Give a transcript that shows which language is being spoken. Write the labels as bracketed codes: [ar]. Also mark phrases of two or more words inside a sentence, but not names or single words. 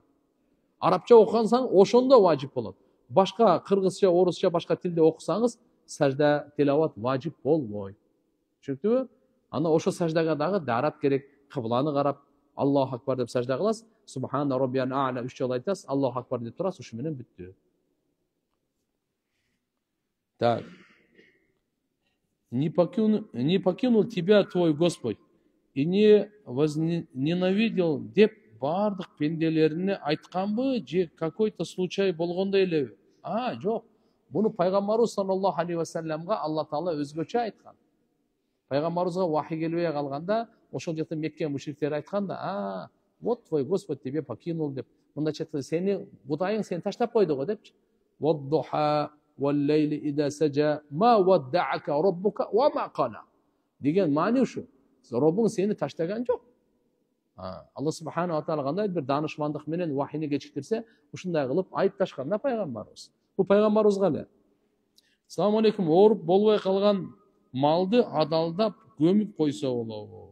[ky] Арабча окусаң, ошондо важип болот. Башка кыргызча, орусча, башка тилде окусаңыз, сажда тилават важип болбойт. Түшүндүңүзбү? Анда ошо саждага дагы дарат керек, кыбланы карап, [ar] الله أكبر [ky] деп сажда кыласыз, [ar] سبحان ربي الأعلى [ky] 3 жолу айтасыз, [ar] الله أكبر [ky] деп турасыз, ушу менен бүттү. [ru] Так. Не покинул тебя твой Господь и не возненавидел [ky] деп бардык пенделерине айтканбы, же [ru] какой-то случай [ky] болгондой элеби? Жок. Буну пайгамбарыбыз [ar] صلى الله عليه وسلم الله تعالى [ky] өзгөчө айткан. Пайгамбарыбызга вахий келбей калганда, ошол жакта Мекке мушриктери айтканда, [ru] вот твой Господь тебе покинул [ky] деп. Мындайча айтканда, сени Кудайың сени таштап койду го депчи. [ar] والضحى والليل إذا سجى ما ودعك ربك وما قلى. [ky] Деген маани ушу. Роббуң сени таштаган жок. [ar] الله سبحانه وتعالى [ky] кандай бир данышмандык менен вахийни кечиктирсе, ушундай кылып айыпташкан да пайгамбарыбыз. Бул пайгамбарыбызга эле. [ar] السلام عليكم, [ky] ооруп болбой калган малды адалдап көмүп койсо болобу?